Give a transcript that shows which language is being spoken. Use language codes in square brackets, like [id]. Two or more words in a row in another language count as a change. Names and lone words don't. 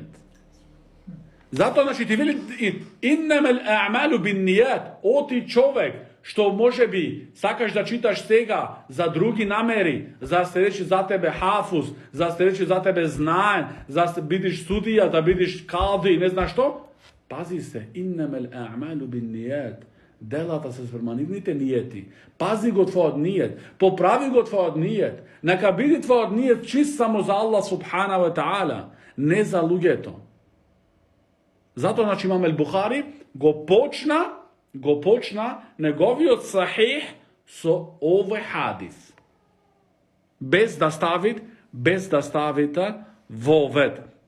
[mk] Затоа, значи, ти вели, [ar] إنما الأعمال بالنيات, [mk] оти човек, што може би сакаш да читаш сега за други намери, за да се речи за тебе хафуз, за да се речи за тебе знаен, за да бидеш судија, да бидеш кади, не знаш што, пази се, [ar] إنما الأعمال بالنيات. [mk] Делата се спрема нивните нијети. Пази го твојот нијет, поправи го твојот нијет. Нека биде твојот нијет чист само за [ar] الله سبحانه وتعالى, [mk] не за луѓето. Затоа, значи, Имам el-Bukhari го почна неговиот сахих со овој хадис. Без да ставите вовет.